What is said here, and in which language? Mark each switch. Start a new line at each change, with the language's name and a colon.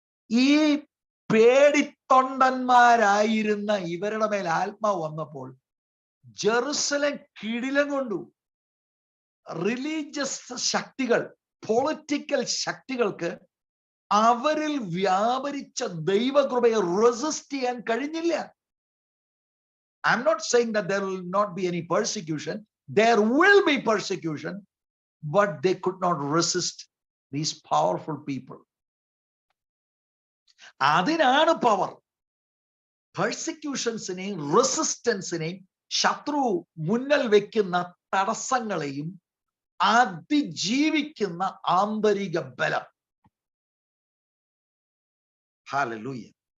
Malayalam: ഈ പേടിത്തൊണ്ടന്മാരായിരുന്ന ഇവരുടെ മേൽ ആത്മാവ് വന്നപ്പോൾ ജെറുസലേം കിടിലം കൊണ്ടു. റിലീജിയസ് ശക്തികൾ, പൊളിറ്റിക്കൽ ശക്തികൾക്ക് അവരിൽ വ്യാപരിച്ച ദൈവകൃപയെ റെസിസ്റ്റ് ചെയ്യാൻ കഴിഞ്ഞില്ല.
English: I'm not saying that there will not be any persecution. There will be persecution, but they could not resist these powerful people.
Malayalam: അതിനാണ് പവർ. പെർസിക്യൂഷൻസിനെയും റെസിസ്റ്റൻസിനെയും ശത്രു മുന്നിൽ വെക്കുന്ന തടസ്സങ്ങളെയും അതിജീവിക്കുന്ന ആന്തരിക ബലം. ഹല്ലേലൂയ.